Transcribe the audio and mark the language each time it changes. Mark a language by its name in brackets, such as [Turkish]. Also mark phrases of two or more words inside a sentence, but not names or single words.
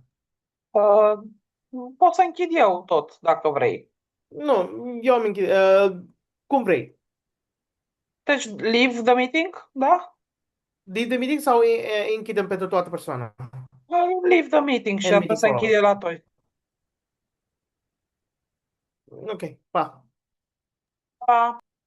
[Romanian] Pot să închid eu tot, dacă vrei. Nu, eu am închid. Cum vrei. Deci, [English] leave the meeting, da? Leave the meeting [Romanian] sau închidem pentru toată persoana? [English] Leave the meeting [Romanian] și apoi să închide la toi. Ok, pa. Pa.